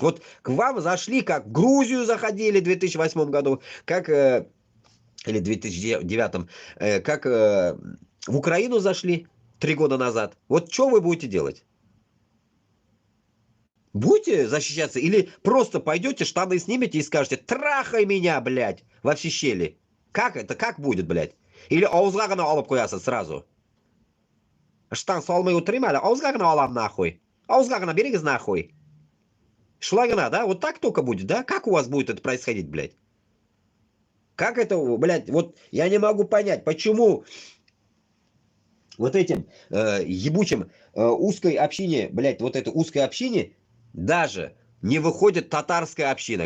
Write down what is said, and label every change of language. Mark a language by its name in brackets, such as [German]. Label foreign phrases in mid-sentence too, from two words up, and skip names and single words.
[Russian] Вот к вам зашли, как в Грузию заходили в 2008 году, как, или 2009, как в Украину зашли 3 года назад. Вот что вы будете делать? Будете защищаться или просто пойдете, штаны снимете и скажете: трахай меня, блядь, во все щели. Как это? Как будет, блядь? [Kazakh] Или ауызға ғана алып қоясыз сразу. Штан салмай отырайын әлі, ауызға ғана алам нахуй. Ауызға ғана беріңіз нахуй. [Tatar] Шулай ғана, да? [Russian] Вот так только будет, да? Как у вас будет это происходить, блядь? Как это, блядь, вот я не могу понять, почему вот этим ебучим узкой общине, блядь, вот этой узкой общине даже не выходит татарская община.